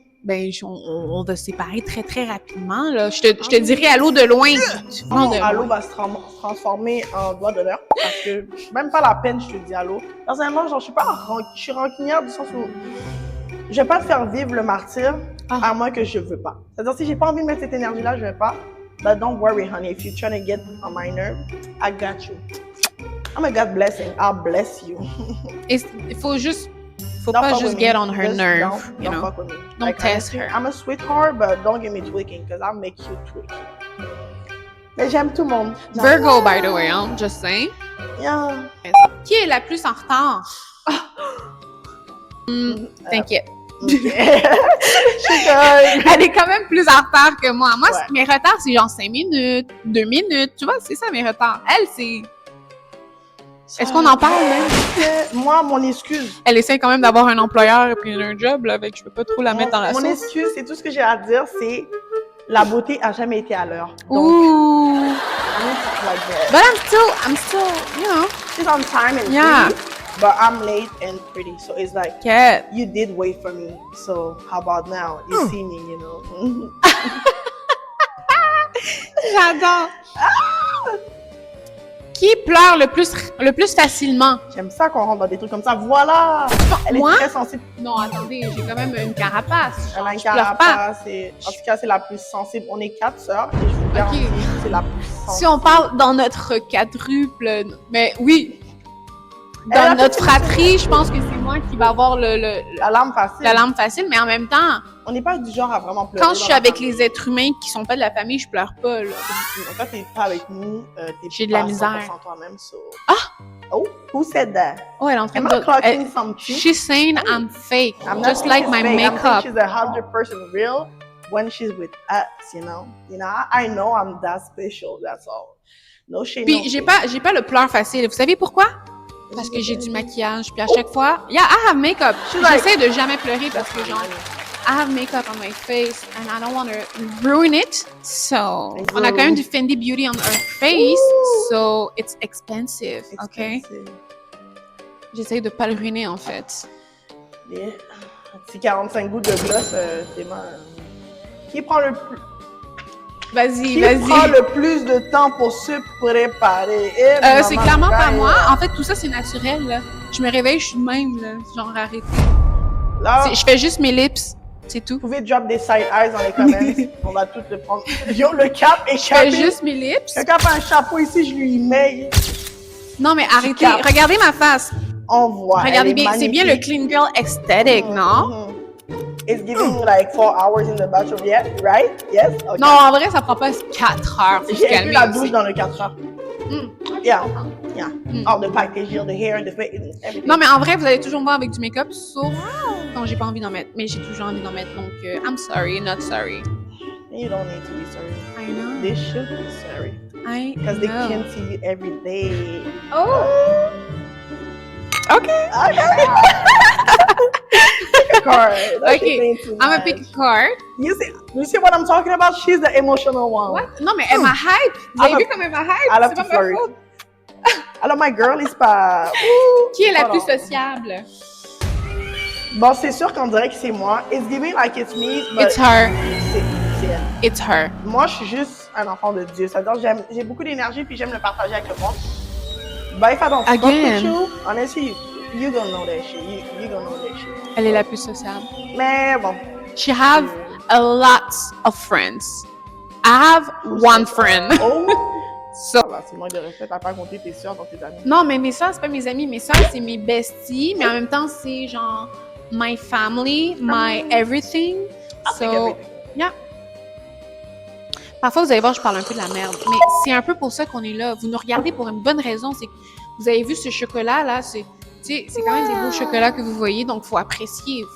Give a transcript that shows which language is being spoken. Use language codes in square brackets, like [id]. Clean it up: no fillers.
[fr] ben, on va se séparer très, très rapidement, là. Je te dirais allô de loin. Allô va se transformer en doigt d'honneur parce que même pas la peine, je te dis allô. Personnellement, genre, je suis rancunière du sens où je vais pas te faire vivre le martyre à moins que je veux pas. C'est-à-dire, si j'ai pas envie de mettre cette énergie-là, je vais pas. [en] But don't worry, honey. If you're trying to get on my nerve, I got you. I'm a God blessing. I'll bless you. [fr] Il faut pas juste [en] get on her nerve, you know. Fuck with me. Don't Like, test her. I'm a sweetheart, but don't get me tweaking, because I'll make you tweak. [fr] Mais j'aime tout le monde. [en] Virgo, by the way, [fr] hein, [en] just saying. Yeah. [fr] Qui est la plus en retard? T'inquiète. Elle est quand même plus en retard que moi. Moi, mes retards, c'est genre 5 minutes, 2 minutes. Tu vois, c'est ça mes retards. Elle, c'est... Est-ce qu'on en parle, même? Moi, mon excuse... Elle essaie quand même d'avoir un employeur et puis un job, là, avec je peux pas trop la mettre dans la sauce. Mon excuse, c'est tout ce que j'ai à dire, c'est la beauté a jamais été à l'heure. Ouh! [en] Like that. But I'm still, you know. She's on time and pretty, but I'm late and pretty. So it's like, you did wait for me. So how about now? You see me, you know. [fr] J'adore. Qui pleure le plus facilement? J'aime ça qu'on rentre dans des trucs comme ça. Voilà! Elle est très sensible. Non, attendez, j'ai quand même une carapace. Elle a une carapace. En tout cas, c'est la plus sensible. On est 4 sœurs et je vous garantis, c'est la plus sensible. Si on parle dans notre quadruple, mais oui, dans notre fratrie, je pense que c'est moi qui va avoir la larme facile. La larme facile, mais en même temps, on n'est pas du genre à vraiment pleurer. Quand je suis avec les êtres humains qui sont pas de la famille, je pleure pas, là. Quand t'es pas avec nous, j'ai de la misère. Toi-même, [en] so... Ah! Oh, who said that? [fr] Oh, elle est en train de... [en] clocking something? She's saying I'm fake, just like my makeup. She's 100% real when she's with us, you know? I know I'm that special, that's all. No shame, [fr] Puis j'ai pas le pleur facile. Vous savez pourquoi? Parce que j'ai du maquillage, puis à chaque fois, [en] I have makeup. [fr] J'essaie de jamais pleurer parce que genre, [en] I have makeup on my face and I don't want to ruin it. So, [fr] on a quand même du [en] Fenty Beauty on our face, so it's expensive, okay? [fr] J'essaie de pas le ruiner en fait. Yeah. Si 45 gouttes de gloss, t'es mal. Qui prend le plus? Vas-y. Qui prend le plus de temps pour se préparer? C'est clairement pas moi. En fait, tout ça, c'est naturel, là. Je me réveille, je suis de même, là. Genre, arrêtez. Là, je fais juste mes lips. C'est tout. Vous pouvez drop des side eyes dans les comments. On va tout le prendre. Yo, le cap est chapé. Je fais juste mes lips. Le cap a un chapeau ici, je lui mets. Non, mais arrêtez. Regardez ma face. On voit. Regardez bien. C'est bien le clean girl aesthetic, non? [en] It's giving like 4 hours in the bathroom, yeah, right? Yes? Okay. [fr] Non, en vrai, ça prend pas 4 heures. J'ai inclus la douche dans le 4 heures. [en] Yeah. All the packaging, the hair, the face, everything. [fr] Non, mais en vrai, vous allez toujours me voir avec du make-up, sauf quand j'ai pas envie d'en mettre. Mais j'ai toujours envie d'en mettre, donc [en] I'm sorry, not sorry. You don't need to be sorry. I know. They should be sorry. I know. Because they can't see you every day. Oh! Okay. Pick a card. Okay, I'm gonna pick a card. You see what I'm talking about? She's the emotional one. What? [fr] Non, mais elle m'a hype. Vous avez vu comme elle m'a hype? [en] I love to flirt. [fr] Alors, [en] my girl is pas... [fr] Qui est la plus sociable? Bon, c'est sûr qu'on dirait que c'est moi. [en] It's giving like it's me, but... It's her. [fr] C'est elle. [en] It's her. [fr] Moi, je suis juste un enfant de Dieu. C'est-à-dire j'ai beaucoup d'énergie puis j'aime le partager avec le monde. [en] But if I don't fuck with you, honestly, you gonna know that shit. You gonna know that shit. [fr] Elle est la plus sociable. Mais bon. [en] She have a lot of friends. I have one friend. Oh! So, [fr] c'est moi de respect, t'as pas compté tes soeurs dans tes amis. Non, mais mes soeurs, c'est pas mes amis. Mes soeurs, c'est mes besties, mais en même temps, c'est genre [en] my family, my everything. So, yeah. [fr] Parfois, vous allez voir, je parle un peu de la merde, mais c'est un peu pour ça qu'on est là. Vous nous regardez pour une bonne raison, c'est que vous avez vu ce chocolat-là, c'est quand même des beaux chocolats que vous voyez, donc faut apprécier.